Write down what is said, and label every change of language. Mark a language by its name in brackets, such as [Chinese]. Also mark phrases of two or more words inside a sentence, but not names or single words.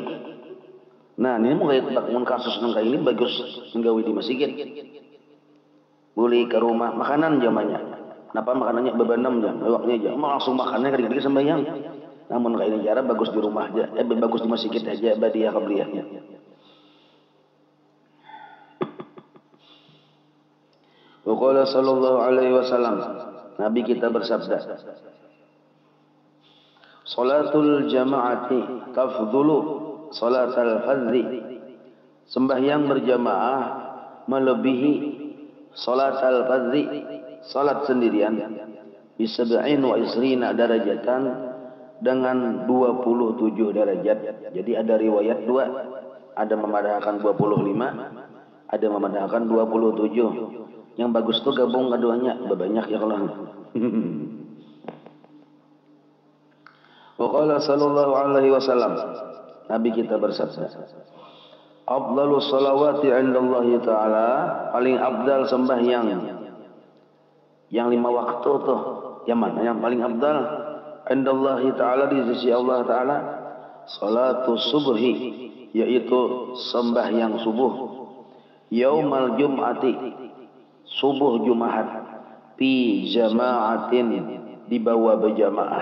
[Banjar] Nah, ini mau kayak kasus nangka ini bagus menggawi di masjid. [Indonesian] Boleh ke rumah, makanan jamanya. Kenapa makanannya bebanam jam, lewaknya aja. Mau langsung makannya kadang-kadang sembahyang. Namun kayak ini cara bagus di rumah aja, bagus di masjid aja ba'diyah qabliyahnya. [Arabic] وقال صلى الله عليه وسلم, [Indonesian] Nabi kita bersabda, [Arabic] صلاة الجماعة تفضل صلاة الفرد, [Indonesian] sembahyang berjamaah melebihi [Arabic] صلاة الفرد, [Indonesian] salat sendirian, [Arabic] بسبع وعشرين درجة, [Indonesian] dengan 27 derajat. [Banjar] Jadi ada riwayat dua, ada memadahkan 25, ada memadahkan 27. [Indonesian] Yang bagus tuh gabung keduanya, banyak ya kalau. [Arabic] وقال صلى الله عليه وسلم, [Indonesian] Nabi kita bersabda, [Arabic] أفضل الصلوات عند الله تعالى, [Indonesian] paling afdal sembahyang yang 5 waktu tuh, yang mana yang paling afdal? [Arabic] عند الله تعالى, [Indonesian] di sisi Allah Ta'ala, [Arabic] صلاة الصبح, [Indonesian] yaitu sembahyang subuh, [Arabic] يوم الجمعة, [Indonesian] subuh Jumat, [Arabic] في جماعة, [Indonesian] dibawa berjamaah.